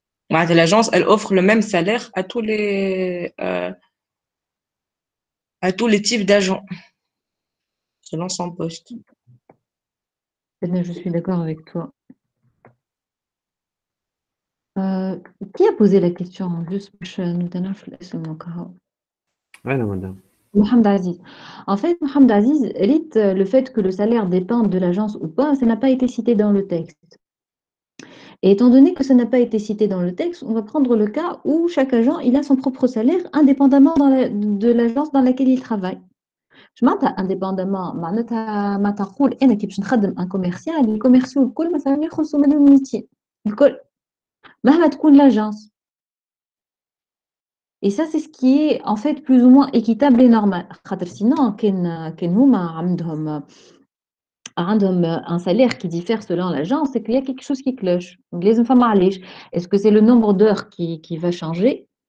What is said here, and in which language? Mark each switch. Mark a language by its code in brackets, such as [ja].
[fr] L'agence elle offre le même salaire à tous les types d'agents selon son poste. Je suis d'accord avec toi. Qui a posé la question? Juste [ar] باش نتنعرف الاسم وكهو. أنا madame. [fr] Mohamed Aziz. En fait, Mohamed Aziz, le fait que le salaire dépende de l'agence ou pas, ça n'a pas été cité dans le texte. Et étant donné que ça n'a pas été cité dans le texte, on va prendre le cas où chaque agent il a son propre salaire indépendamment de l'agence dans laquelle il travaille. Je m'entends indépendamment, [ar] معناتها ما تقول أنا كي باش نخدم [fr] un commercial, les commerciaux [ar] الكل مثلا يخلصوا منهم 200 الكل مهما تكون [fr] l'agence. Et ça, c'est ce qui est en fait plus ou moins équitable et normal. [ar] خاطر [fr] sinon [ar] كان هما عندهم [fr] un salaire qui diffère selon l'agence, c'est qu'il y a quelque chose qui cloche. Donc [ar] لازم فما علاش. [fr] Est-ce que c'est le nombre d'heures qui va changer?